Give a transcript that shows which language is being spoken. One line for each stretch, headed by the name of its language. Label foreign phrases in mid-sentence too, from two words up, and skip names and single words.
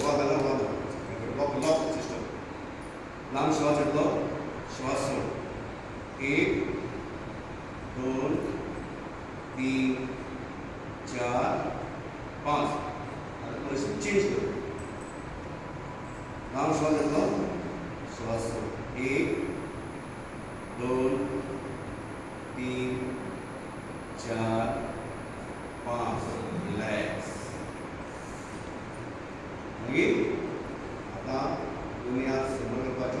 Konkani: वा झाला, वा झाला.
English: lock lock system.
Konkani: लांब श्वास घेतलो, श्वास सोड. 1 2 3 4 5. आता परिस्थिती चेंज कर. लांब श्वास घेतलो, श्वास सोड. 1 2 3 4 5. रिलॅक्स. मागीर आता दोन्ही हात समोर करपाचे.